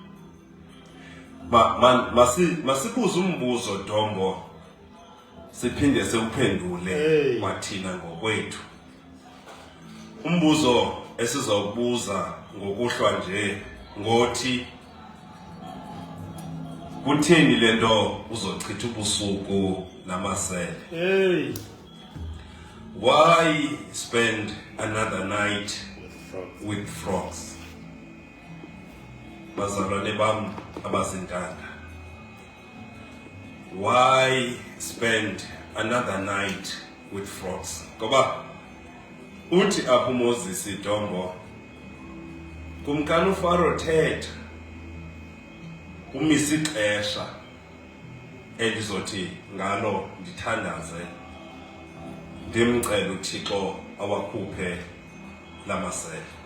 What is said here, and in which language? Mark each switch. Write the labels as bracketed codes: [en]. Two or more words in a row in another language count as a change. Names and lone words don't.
[xh] Masibuze umbuzo Dombo siphinde siwuphendule kwathina ngokwethu. Umbuzo esizawubuza ngokuhlwa nje ngothi, kutheni lento uzochitha ubusuku namasele? [en] Why spend another night with frogs? [xh] Bazalwane bam abazintanda, [en] why spend another night with frogs? [xh] Ngoba uthi apho uMoses Dombo kumkani uFaro thetha kumisa ixesha endizothi ngalo ndithandaze ndimcela uThixo awakhuphe lamasele.